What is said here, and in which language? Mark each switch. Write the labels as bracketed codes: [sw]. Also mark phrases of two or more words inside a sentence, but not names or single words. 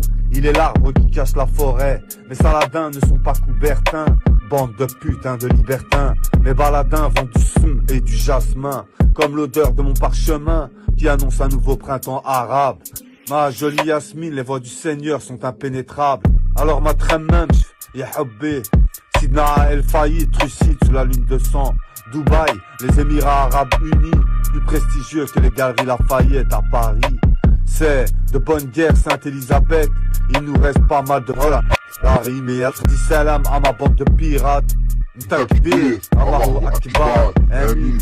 [fr] Il est l'arbre qui cache la forêt, mes saladins ne sont pas coubertins. Bande de putains de libertins, mes baladins vendent du son et du jasmin, comme l'odeur de mon parchemin qui annonce un nouveau printemps arabe. Ma jolie Yasmine, les voix du Seigneur sont impénétrables. Alors ma tremmemch, [ar] يا حبي, [fr] Sidna El Fayed, trucide sous la lune de sang. Dubaï, les Émirats Arabes Unis, plus prestigieux que les galeries Lafayette à Paris. C'est de bonne guerre Sainte-Élisabeth, il nous reste pas mal de voilà. Paris, mais dis salam à ma bande de pirates. [ar] تكبير، الله أكبر. آمين.